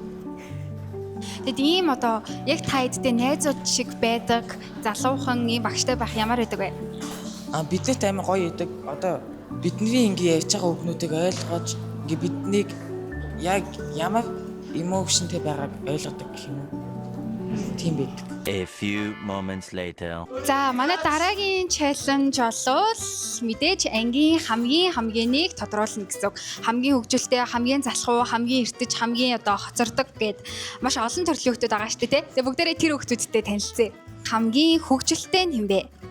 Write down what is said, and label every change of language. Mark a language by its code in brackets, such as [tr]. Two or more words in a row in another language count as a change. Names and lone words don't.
[mn] Тэгэд ийм одоо яг та эдтэй найзууд шиг байдаг залуухан ийм багштай байх ямар байдаг вэ? Биднэрт амар гоё идэг. Одоо бидний ингээ ярьж байгаа үгнүүдийг ойлгож ингээ биднийг яг ямар эмоушнтэй байгааг ойлгодог гэх юм уу? Тийм байдаг. [en] A few moments later. [mn] За манай дараагийн чаленж болвол мэдээж ангийн хамгийн нэг тодруулна гэсэн үг. Хамгийн хөгжилтэй, хамгийн залхуу, хамгийн эртэж, хамгийн одоо хоцордог гэд маш олон төрлийн хүмүүс байгаа шүү дээ, тий. Тэгээ бүгдээрээ тэр хүмүүстэй танилцъя. Хамгийн хөгжилтэй нь хин бэ?